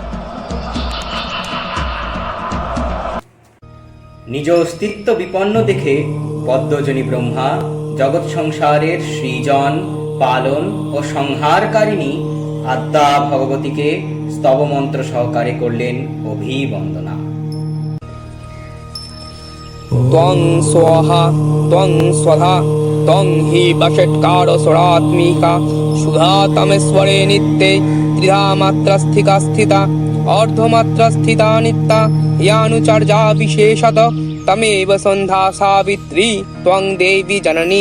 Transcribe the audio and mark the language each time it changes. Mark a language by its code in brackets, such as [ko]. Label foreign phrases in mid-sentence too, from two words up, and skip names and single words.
[bn] নিজ অস্তিত্ব বিপন্ন দেখে পদ্মজনী ব্রহ্মা জগৎ সংসারের সৃজন পালন ও সংহারকারিণী আদ্যা ভগবতীকে স্তবমন্ত্র সহকারে করলেন অভিবন্দনা। [sa] त्वं स्वाहा त्वं स्वधा तं हि वषट्कारस्वरात्मिका सुधा तमेश्वरे नित्ये त्रिधा मात्रास्थिका स्थिता अर्धमात्रास्थिता नित्या यानुचर्या विशेषत तमेव सन्ध्या सावित्री त्वं देवी जननी